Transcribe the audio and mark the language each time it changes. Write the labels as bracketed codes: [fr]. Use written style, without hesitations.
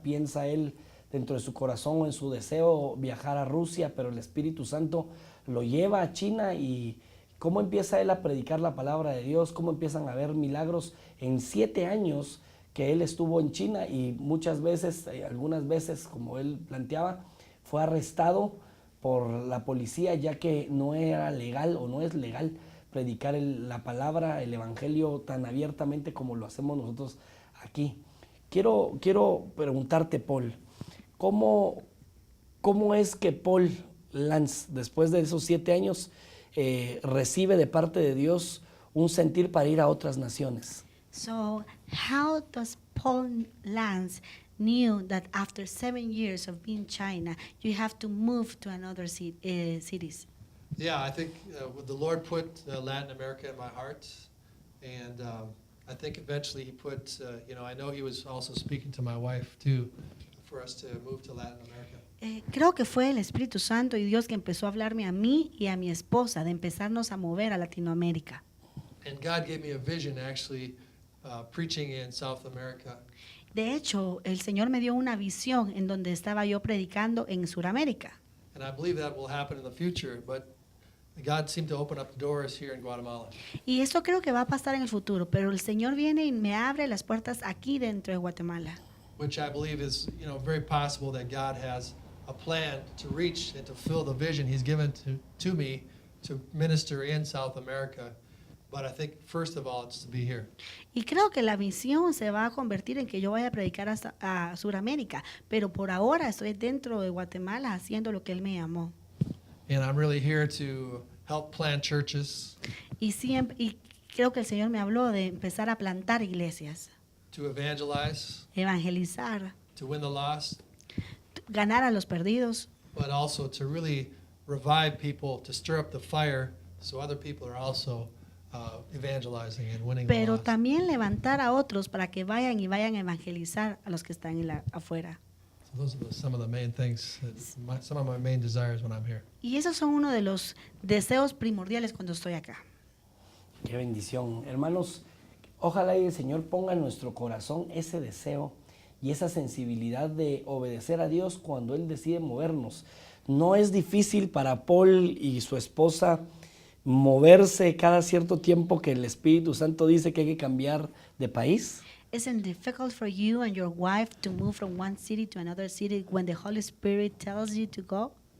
[es] Piensa él dentro de su corazón o en su deseo viajar a Rusia, pero el Espíritu Santo lo lleva a China y cómo empieza él a predicar la palabra de Dios, cómo empiezan a haber milagros en 7 años que él estuvo en China y muchas veces, algunas veces, como él planteaba, fue arrestado por la policía ya que no era legal o no es legal predicar la palabra, el evangelio tan abiertamente como lo hacemos nosotros aquí. Quiero preguntarte, Paul, ¿cómo es que Paul Lantz, después de esos 7 años, recibe de parte de Dios un sentir para ir a otras naciones? [en] So, how does Paul Lantz knew that after 7 years of being in China, you have to move to another cities? Yeah, I think the Lord put Latin America in my heart, and I think eventually He put, I know He was also speaking to my wife too, for us to move to Latin America. [es] Creo que fue el Espíritu Santo y Dios que empezó a hablarme a mí y a mi esposa de empezarnos a mover a Latinoamérica. [en] And God gave me a vision actually preaching in South America. [es] De hecho, el Señor me dio una visión en donde estaba yo predicando en Sudamérica. [en] And I believe that will happen in the future, but God seemed to open up the doors here in Guatemala. [es] Y eso creo que va a pasar en el futuro, pero el Señor viene y me abre las puertas aquí dentro de Guatemala. [en] Which I believe is, very possible that God has a plan to reach and to fill the vision He's given to me to minister in South America. But I think first of all, it's to be here. [es] Y creo que la visión se va a convertir en que yo vaya a predicar a Sudamérica, pero por ahora estoy dentro de Guatemala haciendo lo que Él me llamó. [en] And I'm really here to help plant churches, [es] Y creo que el Señor me habló de empezar a plantar iglesias, [en] to evangelize, [es] evangelizar, [en] to win the lost, [es] ganar a los perdidos, [en] but also to really revive people, to stir up the fire so other people are also evangelizing and winning the [es] pero [en] lost. [es] también levantar a otros para que vayan a evangelizar a los que están afuera. [en] So those are some of the main things, some of my main desires when I'm here. [es] Y esos son uno de los deseos primordiales cuando estoy acá. Qué bendición. Hermanos, ojalá y el Señor ponga en nuestro corazón ese deseo y esa sensibilidad de obedecer a Dios cuando Él decide movernos. No es difícil para Paul y su esposa moverse cada cierto tiempo que el Espíritu Santo dice que hay que cambiar de país. [en] Isn't it difficult for you and your wife to move from one city to another city when the Holy Spirit tells you to go?